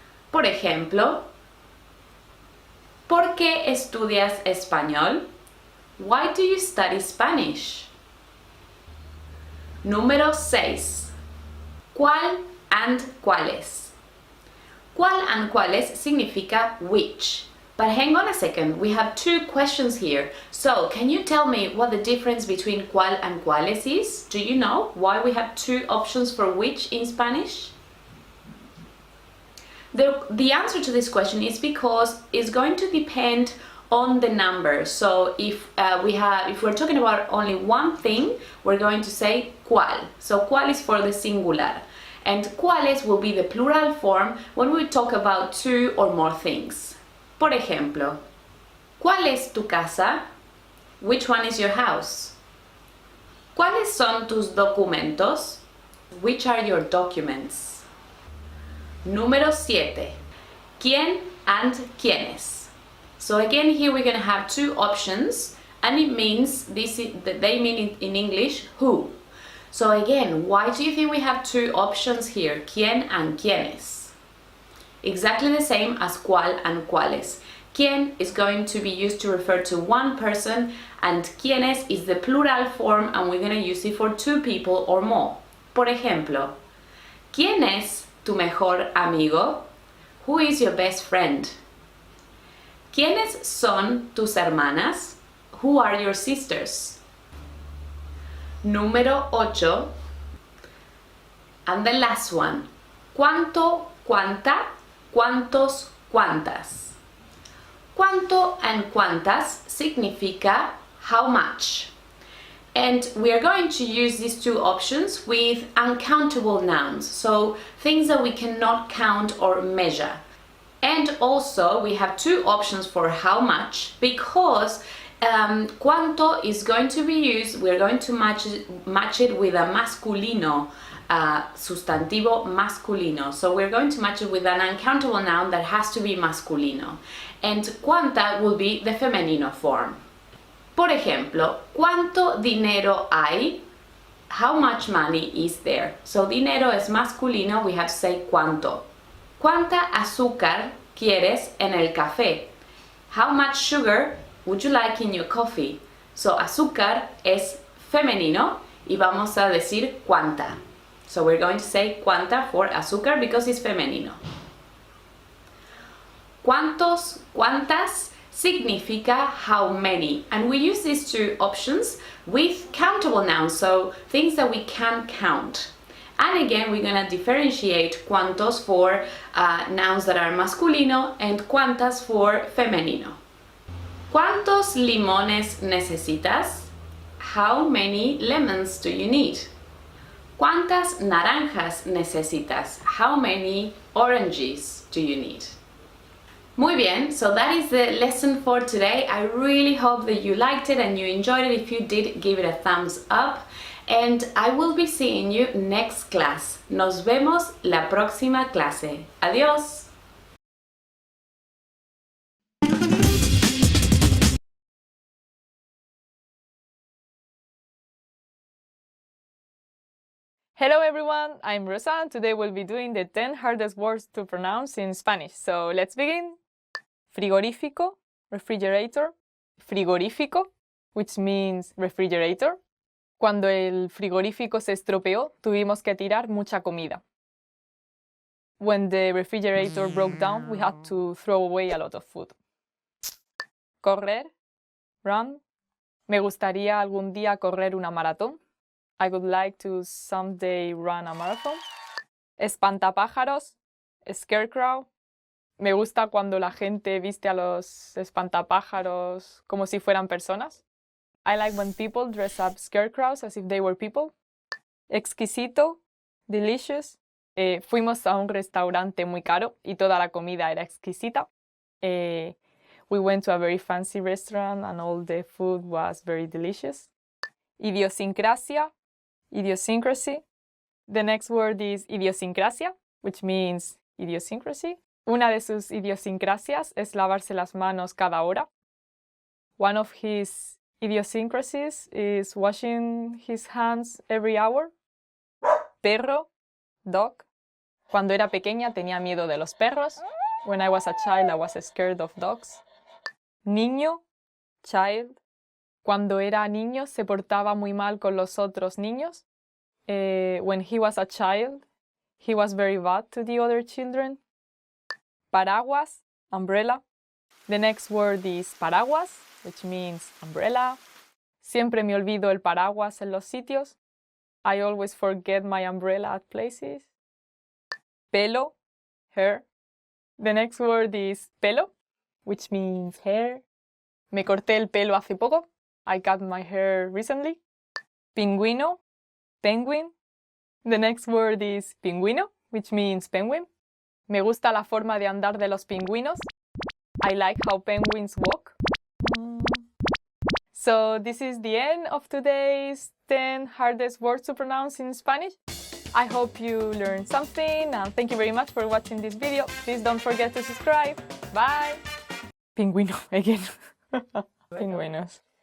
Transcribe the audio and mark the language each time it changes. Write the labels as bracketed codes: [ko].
[es] Por ejemplo, ¿por qué estudias español? [en] Why do you study Spanish? [es] Número 6. ¿Cuál and cuáles? ¿Cuál and cuáles significa which? [en] But hang on a second, we have 2 questions here. So, can you tell me what the difference between cuál and cuáles is? Do you know why we have 2 options for which in Spanish? The answer to this question is because it's going to depend on the number. So if we're talking about only one thing, we're going to say cuál. So cuál is for the singular, and cuáles will be the plural form when we talk about 2 or more things. [es] Por ejemplo, ¿cuál es tu casa? [en] Which one is your house? [es] ¿Cuáles son tus documentos? [en] Which are your documents? [es] Número 7. [en] ¿Quién and quiénes? So again, here we're going to have 2 options, and it means they mean in English who. So again, why do you think we have 2 options here, quién and quiénes? Exactly the same as cuál and cuáles. Quién is going to be used to refer to one person, and quiénes is the plural form, and we're going to use it for 2 people or more. [es] Por ejemplo, ¿quién es tu mejor amigo? [en] Who is your best friend? [es] ¿Quiénes son tus hermanas? [en] Who are your sisters? [es] Número 8. [en] And the last one. ¿Cuánto, cuánta, cuántos, cuántas? [es] ¿Cuánto and cuántas significa how much? [en] And we are going to use these 2 options with uncountable nouns, so things that we cannot count or measure. And also we have 2 options for how much, because cuánto is going to be used, we're going to match it with a masculino, sustantivo masculino. So we're going to match it with an uncountable noun that has to be masculino. And cuánta will be the femenino form. [es] Por ejemplo, ¿cuánto dinero hay? [en] How much money is there? So [es] dinero es masculino, [en] we have to say [es] cuánto. ¿Cuánta azúcar quieres en el café? [en] How much sugar would you like in your coffee? So [es] azúcar es femenino y vamos a decir cuánta. [en] So we're going to say cuánta for azúcar because it's femenino. [es] ¿Cuántos, cuántas significa how many? [en] And we use these 2 options with countable nouns, so things that we can count. And again, we're going to differentiate cuántos for nouns that are masculino and cuántas for femenino. [es] ¿Cuántos limones necesitas? [en] How many lemons do you need? [es] ¿Cuántas naranjas necesitas? [en] How many oranges do you need? [es] Muy bien, [en] so that is the lesson for today. I really hope that you liked it and you enjoyed it. If you did, give it a thumbs up. And I will be seeing you next class. [es] Nos vemos la próxima clase. Adiós. [en] Hello everyone, I'm Rosa and today we'll be doing the 10 hardest words to pronounce in Spanish. So let's begin. Frigorífico, refrigerator. Frigorífico, which means refrigerator. [es] Cuando el frigorífico se estropeó, tuvimos que tirar mucha comida. [en] When the refrigerator broke down, we had to throw away a lot of food. Correr, run. [es] Me gustaría algún día correr una maratón. [en] I would like to someday run a marathon. [es] Espantapájaros, scarecrow. Me gusta cuando la gente viste a los espantapájaros como si fueran personas. [en] I like when people dress up scarecrows as if they were people. [es] Exquisito, delicious. Fuimos a un restaurante muy caro y toda la comida era exquisita. [en] We went to a very fancy restaurant and all the food was very delicious. Idiosincrasia, idiosyncrasy. The next word is idiosincrasia, which means idiosyncrasy. [es] Una de sus idiosincrasias es lavarse las manos cada hora. [en] One of his idiosyncrasies is washing his hands every hour. [es] Perro, dog. Cuando era pequeña tenía miedo de los perros. [en] When I was a child, I was scared of dogs. [es] Niño, child. Cuando era niño se portaba muy mal con los otros niños. [en] When he was a child, he was very bad to the other children. Paraguas, umbrella. The next word is paraguas, which means umbrella. [es] Siempre me olvido el paraguas en los sitios. [en] I always forget my umbrella at places. Pelo, hair. The next word is pelo, which means hair. [es] Me corté el pelo hace poco. [en] I cut my hair recently. Pingüino, penguin. The next word is pingüino, which means penguin. [es] Me gusta la forma de andar de los pingüinos. [en] I like how penguins walk. So this is the end of today's 10 hardest words to pronounce in Spanish. I hope you learned something and thank you very much for watching this video. Please don't forget to subscribe. Bye. Pingüino again. Pingüinos.